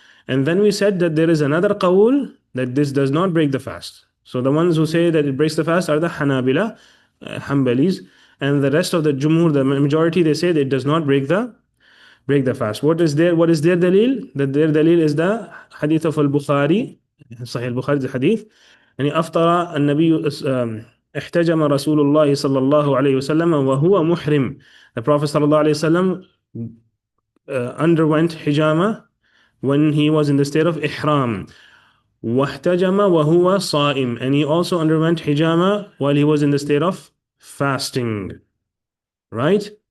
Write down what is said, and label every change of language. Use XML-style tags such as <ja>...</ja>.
<en>And then we said that there is another qawl that this does not break the fast. So the ones who say that it breaks the fast are the Hanabila, Hanbalis, and the rest of the Jumhur, the majority, they say that it does not break the fast. What is their dalil? That their dalil is the Hadith of Al Bukhari, Sahih al Bukhari, the Hadith.</en> <ar>يعني أفطر النبي احتجم رسول الله صلى الله عليه وسلم وهو محرم.</ar> <en>The Prophet صلى الله عليه وسلم underwent hijama when he was in the state of ihram.</en> <ar>واحتجم وهو صائم,</ar> <en>and he also underwent hijama while he was in the state of fasting. Right?</en>